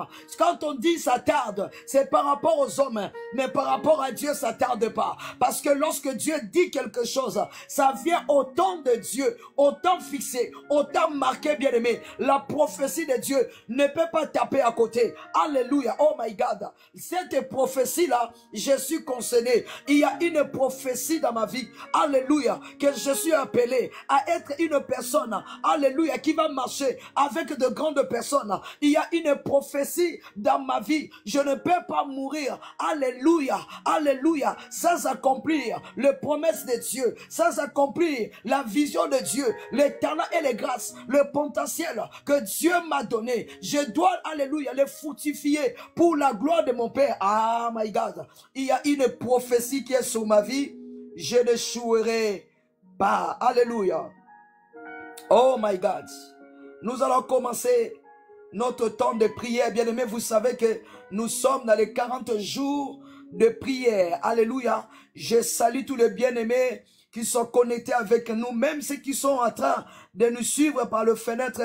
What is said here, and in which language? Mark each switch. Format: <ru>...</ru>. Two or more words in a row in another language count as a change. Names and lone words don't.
<fr>Quand on dit ça tarde, c'est par rapport aux hommes, mais par rapport à Dieu, ça tarde pas. Parce que lorsque Dieu dit quelque chose, ça vient au temps de Dieu, au temps fixé, au temps marqué, bien aimé. La prophétie de Dieu ne peut pas taper à côté. Alléluia,</fr> <en>oh my God.</en> <fr>Cette prophétie-là, je suis concerné. Il y a une prophétie dans ma vie, alléluia, que je suis appelé à être une personne, alléluia, qui va marcher avec de grandes personnes. Il y a une prophétie dans ma vie. Je ne peux pas mourir, alléluia, alléluia, sans accomplir les promesses de Dieu, sans accomplir la vision de Dieu, les talents et les grâces, le potentiel que Dieu m'a donné. Je dois, alléluia, les fructifier pour la gloire de mon Père.</fr> <en>Ah my God,</en> <fr>il y a une prophétie qui est sur ma vie. Je n'échouerai pas, alléluia.</fr> <en>Oh my God,</en> <fr>nous allons commencer notre temps de prière. Bien aimé, vous savez que nous sommes dans les 40 jours de prière. Alléluia. Je salue tous les bien-aimés qui sont connectés avec nous, même ceux qui sont en train de nous suivre par le fenêtre.</fr>